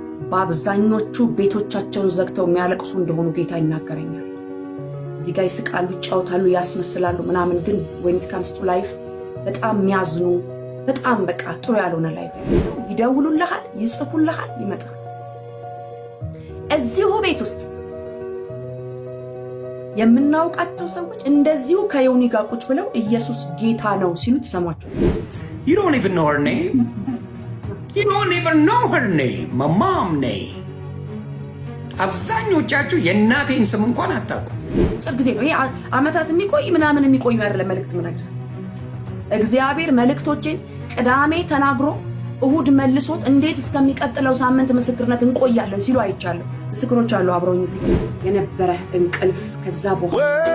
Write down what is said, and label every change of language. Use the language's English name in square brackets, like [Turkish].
[Amharic] በአብዛኞቹ ቤቶቻቸውን ዘግተው የሚያለቅሱ እንደሆኑ ጌታ ይናገረኛል። እዚህ ጋር ይስቃሉ፣ ይጫወታሉ፣ ያስመስላሉ ምናምን፣ ግን [English] when it comes to life [Amharic] በጣም የሚያዝኑ በጣም በቃ ጥሩ ያልሆነ ላይፍ ይደውሉልሃል፣ ይጽፉልሃል፣ ይመጣል። እዚሁ ቤት ውስጥ የምናውቃቸው ሰዎች እንደዚሁ ከዮኒ ጋር ቁጭ ብለው ኢየሱስ ጌታ ነው ሲሉ ትሰማቸው። [English] You don't even know her name. You don't even know her name. My mom name. [Amharic] አብዛኞቻችሁ የእናቴን ስም እንኳን አታውቁም። ጥር ጊዜ ነው ይሄ አመታት የሚቆይ ምናምን የሚቆይ አይደለም። መልእክት ምናምን እግዚአብሔር መልእክቶችን ቅዳሜ ተናግሮ እሁድ መልሶት እንዴት እስከሚቀጥለው ሳምንት ምስክርነት እንቆያለን ሲሉ አይቻለሁ። ምስክሮች አሉ አብረውኝ እዚህ የነበረ እንቅልፍ ከዛ በኋላ